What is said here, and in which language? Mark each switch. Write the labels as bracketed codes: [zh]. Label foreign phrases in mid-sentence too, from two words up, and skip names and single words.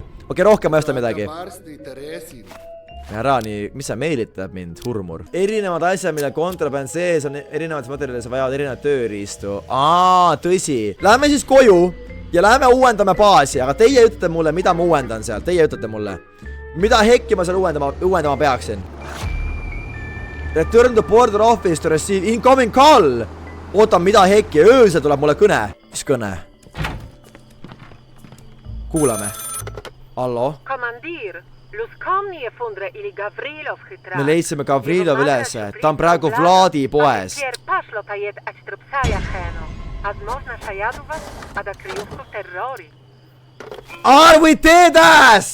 [et] Okei, rohkem ma ei osta midagi. Ära nii, mis sa meelitab mind, hurmur? Erinevad asjad, mille kontraband sees on erinevates materjalides vajavad erinevad tööriistu. Tõsi. Lähme siis koju ja lähme uuendame baasi, aga teie ütlete mulle, mida ma uuendan seal. Teie ütlete mulle. Mida hekki ma seal uuendama peaksin? [en] Return to border office to receive incoming call. [et] Oota, mida hekki? Öösel tuleb mulle kõne. Mis kõne? Kuulame. Hallo? Komandiir. Me leidsime Gavrilov üles, ta on praegu Vladi poes. Või teedes!